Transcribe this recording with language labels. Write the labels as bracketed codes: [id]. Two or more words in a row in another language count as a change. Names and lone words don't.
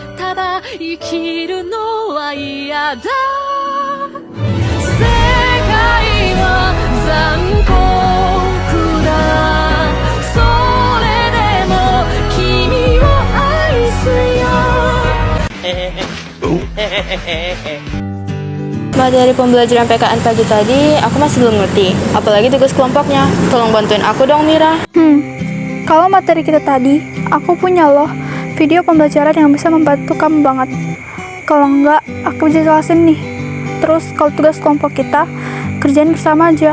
[ja] ら生きるのは嫌だ世界は残酷だそれでも君を愛すよ [id] Materi pembelajaran PKN pagi tadi, aku masih belum ngerti. Apalagi tugas kelompoknya. Tolong bantuin aku dong, Mira. Kalau materi kita tadi, aku punya loh video pembelajaran yang bisa membantu kamu banget. Kalau enggak, aku bisa jelasin nih. Terus kalau tugas kelompok kita, kerjain bersama aja.